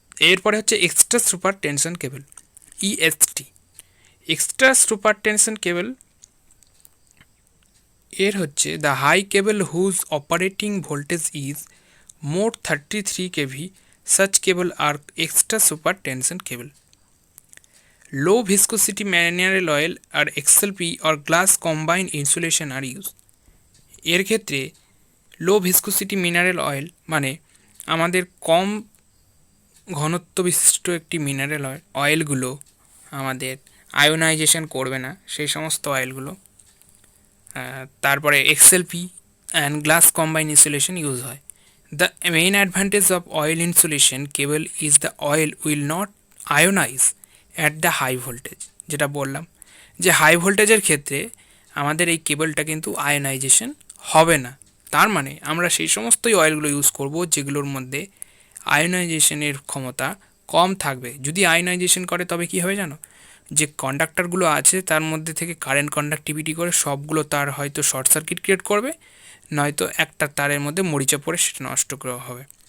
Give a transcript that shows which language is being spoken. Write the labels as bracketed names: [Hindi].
[Bangla] এরপরে হচ্ছে extra super tension কেবল, EST. Extra super tension কেবল এর হচ্ছে [English] The high cable whose operating voltage is more 33 kV, such cable are extra super tension cable. Low viscosity mineral oil or Xlpe or glass combined insulation are used. [Bangla] এর ক্ষেত্রে লো viscosity mineral oil মানে আমাদের কম ঘনত্ব বিশিষ্ট একটি mineral অয়েলগুলো আমাদের ionisation করবে না, সেই সমস্ত অয়েলগুলো। তারপরে Xlpe and glass combine insulation use হয়। [English] The main advantage of oil insulation cable is the oil will not ionize at the high voltage, [Bangla] যেটা বললাম যে হাই ভোল্টেজের ক্ষেত্রে আমাদের এই কেবলটা কিন্তু আয়োনাইজেশন হবে না, তার মানে আমরা সেই সমস্তই অয়েলগুলো ইউজ করব যেগুলোর মধ্যে আয়নাইজেশনের ক্ষমতা কম থাকবে। যদি আয়নাইজেশন করে তবে কি হবে জানো, যে কন্ডাক্টরগুলো আছে তার মধ্যে থেকে কারেন্ট কন্ডাক্টিভিটি করে সবগুলো তার হয়তো শর্ট সার্কিট ক্রিয়েট করবে, নয়তো একটা তারের মধ্যে মরিচা পড়ে সেটা নষ্ট করা হবে।